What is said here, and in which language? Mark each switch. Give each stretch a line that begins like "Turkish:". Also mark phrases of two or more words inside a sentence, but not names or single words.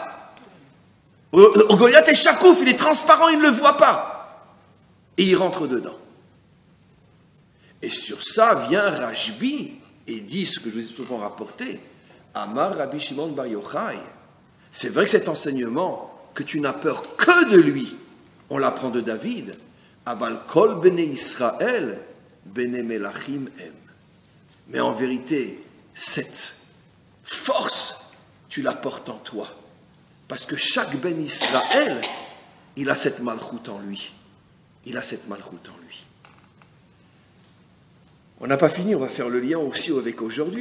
French: Goliath est chakouf, il est transparent, il ne le voit pas. Et il rentre dedans. Et sur ça vient Rashbi et dit ce que je vous ai souvent rapporté.
Hebrew: אמר רבי שמעון בר יוחאי.
French: C'est vrai que cet enseignement, que tu n'as peur que de lui, on l'apprend de David.
Hebrew: אבל כל בני ישראל, בני מלכים הם.
French: Mais en vérité, cette force, tu la portes en toi. Parce que chaque ben Israël, il a cette malchoute en lui. Il a cette malchoute en lui. On n'a pas fini, on va faire le lien aussi avec aujourd'hui.